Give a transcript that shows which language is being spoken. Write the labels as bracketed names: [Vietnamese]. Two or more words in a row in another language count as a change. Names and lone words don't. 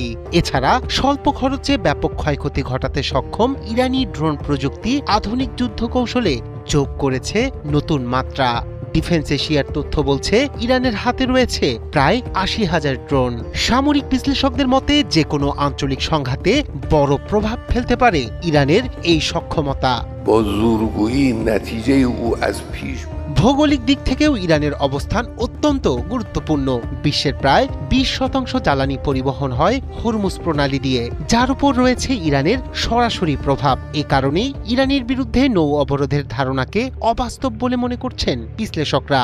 [Bangla] এছাড়া স্বল্প খরচে ব্যাপক ক্ষয়ক্ষতি ঘটাতে সক্ষম ইরানি ড্রোন প্রযুক্তি আধুনিক যুদ্ধ কৌশলে যোগ করেছে নতুন মাত্রা। ডিফেন্স এশিয়ার তথ্য বলছে ইরানের হাতে রয়েছে প্রায় ৮০,০০০ ড্রোন। সামরিক বিশ্লেষকদের মতে যে কোনো আঞ্চলিক সংঘাতে বড় প্রভাব ফেলতে পারে ইরানের এই সক্ষমতা। [Persian] با زورگویی نتیجه او از پیش [Bangla] ভৌগোলিক দিক থেকেও ইরানের অবস্থান অত্যন্ত গুরুত্বপূর্ণ। বিশ্বের প্রায় ২০% জ্বালানি পরিবহন হয় হরমুজ প্রণালী দিয়ে, যার উপর রয়েছে ইরানের সরাসরি প্রভাব। এ কারণেই ইরানের বিরুদ্ধে নৌ অবরোধের ধারণাকে অবাস্তব বলে মনে করছেন বিশ্লেষকরা।